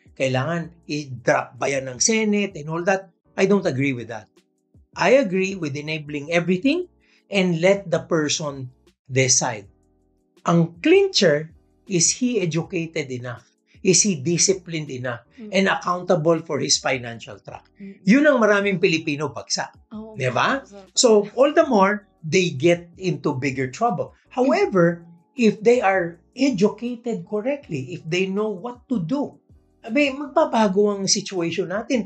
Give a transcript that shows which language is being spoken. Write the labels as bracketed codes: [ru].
[tl] Kailangan i-drop ba yan ng [en] Senate and all that? I don't agree with that. I agree with enabling everything and let the person decide. Ang clincher, is he educated enough? Is he disciplined enough? And accountable for his financial track? [tl] Yun ang maraming Pilipino bagsak. Diba? [en] So, all the more, they get into bigger trouble. However, if they are educated correctly, if they know what to do, [tl] magbabago ang situation natin.